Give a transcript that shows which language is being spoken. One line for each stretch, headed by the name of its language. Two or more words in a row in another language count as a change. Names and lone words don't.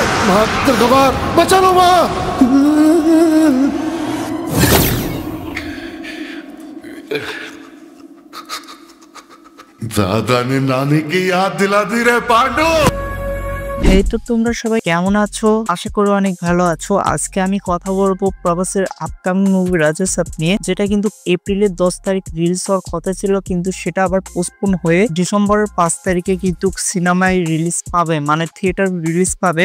Bangla: মা খাবার বাঁচানো মা।
Hindi: दादा ने नानी की याद दिला दी रे पांडु।
Bangla: এই তো তোমরা সবাই কেমন আছো? আশা করি অনেক ভালো আছো। আজকে আমি কথা বলবো প্রভাসের
English: upcoming movie
Bangla: রাজা সাব নিয়ে, যেটা কিন্তু এপ্রিলের 10 তারিখ রিলিজ হওয়ার কথা ছিল, কিন্তু সেটা আবার পোস্টপোন হয়ে ডিসেম্বরের 5 তারিখে কিন্তু সিনেমায় রিলিজ পাবে, মানে
English: theater release
Bangla: পাবে।